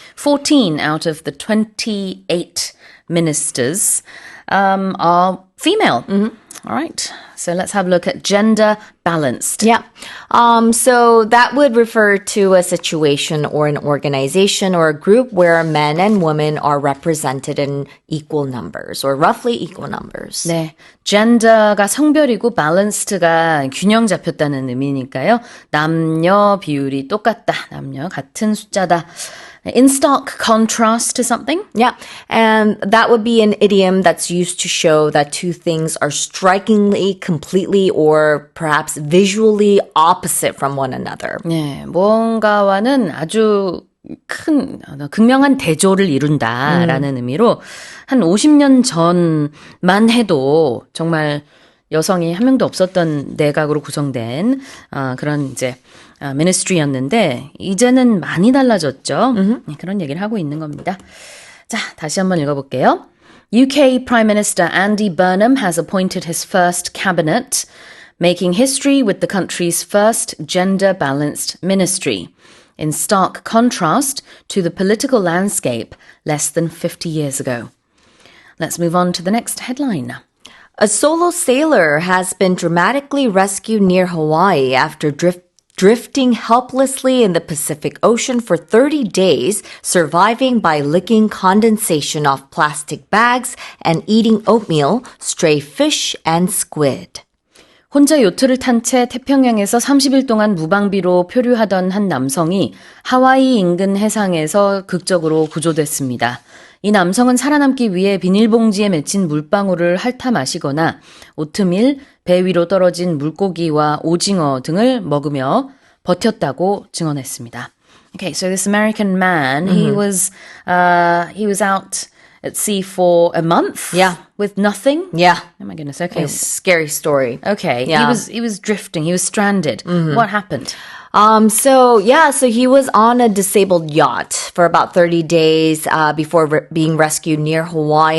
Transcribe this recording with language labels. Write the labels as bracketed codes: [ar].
[en] 14 out of the 28 ministers are female. All right. So let's have a look at gender balanced. Yeah. So that would refer to a situation or an organization or a group where men and women are represented in equal numbers or roughly equal numbers. [ko] 네. gender가 성별이고 balanced가 균형 잡혔다는 의미니까요. 남녀 비율이 똑같다. 남녀 같은 숫자다. [en] In stark contrast to something? Yeah, and that would be an idiom that's used to show that two things are strikingly, completely, or perhaps visually opposite from one another. [ko] 네, 뭔가와는 아주 큰 극명한 대조를 이룬다라는 의미로 한 50년 전만 해도 정말 여성이 한 명도 없었던 내각으로 구성된 그런 이제 ministry였는데 이제는 많이 달라졌죠. 그런 얘기를 하고 있는 겁니다. 자, 다시 한번 읽어볼게요. [en] UK Prime Minister Andy Burnham has appointed his first cabinet, making history with the country's first gender-balanced ministry, in stark contrast to the political landscape less than 50 years ago. Let's move on to the next headline. A solo sailor has been dramatically rescued near Hawaii after drifting helplessly in the Pacific Ocean for 30 days, surviving by licking condensation off plastic bags and eating oatmeal, stray fish, and squid. [ko] 혼자 요트를 탄 채 태평양에서 30일 동안 무방비로 표류하던 한 남성이 하와이 인근 해상에서 극적으로 구조됐습니다. 이 남성은 살아남기 위해 비닐봉지에 맺힌 물방울을 핥아 마시거나 오트밀, 배 위로 떨어진 물고기와 오징어 등을 먹으며 버텼다고 증언했습니다. [en] Okay, so this American man, he was out at sea for a month. Yeah. with nothing? Yeah. Oh my goodness. Okay. It's a scary story. Okay. Yeah. He was drifting. He was stranded. What happened? So he was on a disabled yacht for about 30 days before being rescued near Hawaii.